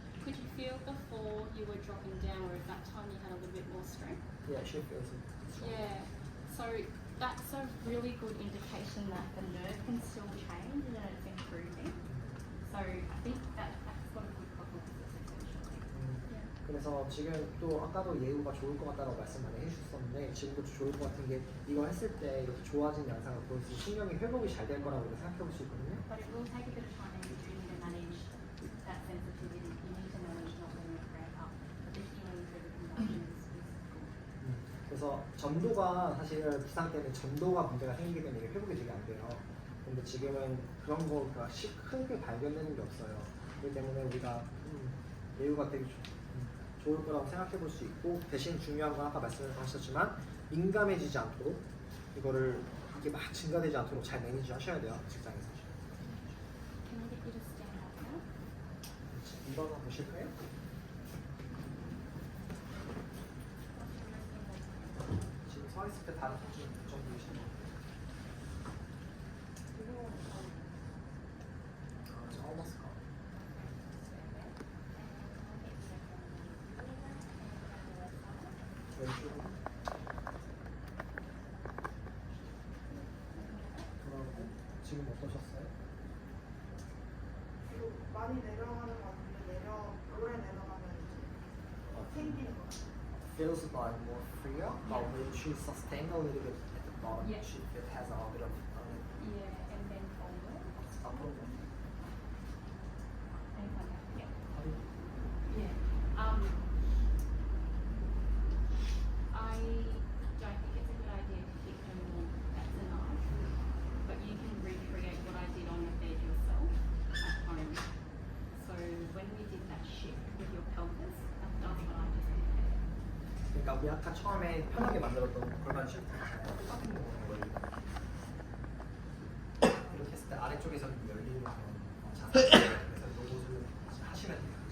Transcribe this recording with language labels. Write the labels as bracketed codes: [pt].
[en] Could you feel before you were dropping down, or at that time you had a little bit more strength? Yeah, she feels it. Yeah. So that's a really good indication that the nerve can still change and that it's improving. So I think that's got a good prognosis essentially. Yeah. [ko] 그래서 지금 또 아까도 예우가 좋을 것 같다고 말씀 많이 해주셨었는데 지금도 좋을 것 같은 게 이거 했을 때 이렇게 좋아진 양상을 보여서 신경이 회복이 잘 될 거라고 생각해 볼 수 있거든요. [en] But it will take a bit of time and you need to manage that sensitivity. You need to manage not letting it ramp up. But the healing through the conduction is good. [ko] 그래서 전도가 사실 부상 때는 전도가 문제가 생기게 되면 이게 회복이 되게 안 돼요. 근데 지금은 그런 거가 크게 발견되는 게 없어요. 그렇기 때문에 우리가 예우가 되게 좋을 거라고 생각해 볼 수 있고 대신 중요한 건 아까 말씀하셨지만 민감해지지 않도록 이거를 이게 막 증가되지 않도록 잘 매니지 하셔야 돼요. 직장에서. [en] Can I get you to stand up now? [ko] 일어나 보실까요? 지금 서 있을 때 다리 좀 보이시나요? [en] 저 almost gone. [ko] 왼쪽으로 돌아오고 지금 어떠셨어요? 그리고 많이 내려가는 것 같은데 오래 내려가면 이제 생기는 것 같아요. [en] Feels like more freer, but when she sustained a little bit at the bottom, Yeah. it has a bit of Yeah, and then forward. [ko] 앞으로 [en] And come back. Yeah. [ko] 다리 [en] Yeah. I don't think it's a good idea to keep her more. That's enough. But you can recreate what I did on the bed yourself at home. So when we did that shift with your pelvis, that does what I just did there. [ko] 그러니까 우리 아까 처음에 편하게 만들었던 골반 쉴 똑같은 거예요. 이렇게 했을 때 아래쪽에서 열리는 그런 자세. 그래서 이것을 하시면 돼요.